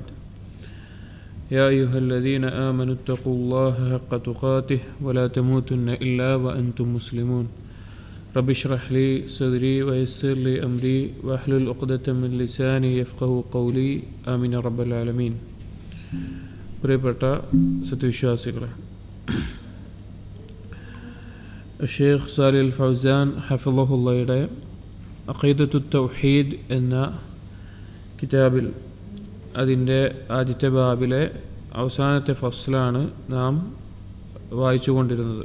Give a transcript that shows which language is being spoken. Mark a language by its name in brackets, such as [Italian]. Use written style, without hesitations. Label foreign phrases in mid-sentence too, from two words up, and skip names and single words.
[Arabic] يا أيها الذين آمنوا اتقوا الله حق تقاته ولا تموتن إلا وأنتم مسلمون. رب اشرح لي صدري ويسر لي أمري واحلل عقدة من لساني يفقهوا قولي، آمين رب العالمين. [Malayalam] പ്രിയപ്പെട്ട സത്യവിശ്വാസികളെ, ഷെയ്ഖ് സാലിഹ് ഫൗസാൻ ഹഫിളഹുള്ളയുടെ അഖീദത്തു തൗഹീദ് എന്ന കിതാബിൽ അതിൻ്റെ ആദ്യത്തെ ബാബിലെ അവസാനത്തെ ഫസ്ലാണ് നാം വായിച്ചു കൊണ്ടിരുന്നത്.